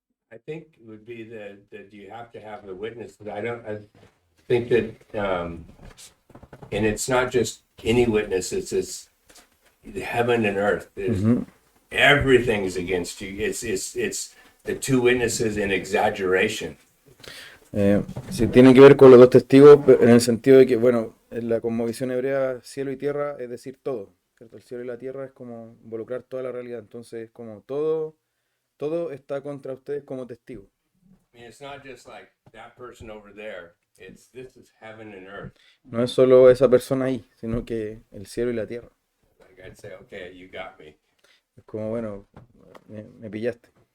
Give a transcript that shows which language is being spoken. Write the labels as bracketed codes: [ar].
[en] I think it would be that you have to have the witness. I think that, and it's not just any witness, it's heaven and earth. Everything's against you. It's the two witnesses in exaggeration. [es] Sí, tiene que ver con los dos testigos en el sentido de que, bueno, en la cosmovisión hebrea, cielo y tierra es decir todo, ¿cierto? El cielo y la tierra es como involucrar toda la realidad, entonces como todo está contra ustedes como testigo. [en] I mean, it's not just like that person over there. This is heaven and earth. [es] No es solo esa persona ahí, sino que el cielo y la tierra. [en] Like I'd say, okay, you got me. [es] Es como, bueno, me pillaste.